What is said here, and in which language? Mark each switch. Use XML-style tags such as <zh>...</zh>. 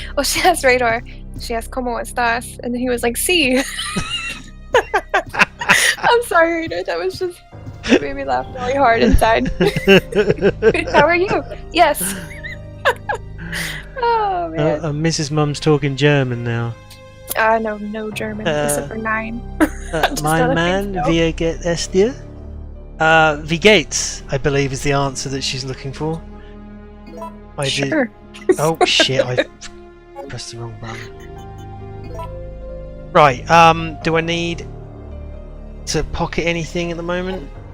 <en>Well, she asked Radar, she asked,</en> <es>¿Cómo estás?</es> <en>And he was like, sí. I'm Sorry, Rita, that was just it made me laugh really hard inside. How are you? Yes. Oh man. Mrs. Mum's talking German now. No German except for 9.</en> <de>Mein Mann, wie geht es dir? Wie geht's,</de> <en>I believe, is the answer that she's looking for. Sure. Oh shit! I pressed the wrong button. Right. Do I need to pocket anything at the moment?</en>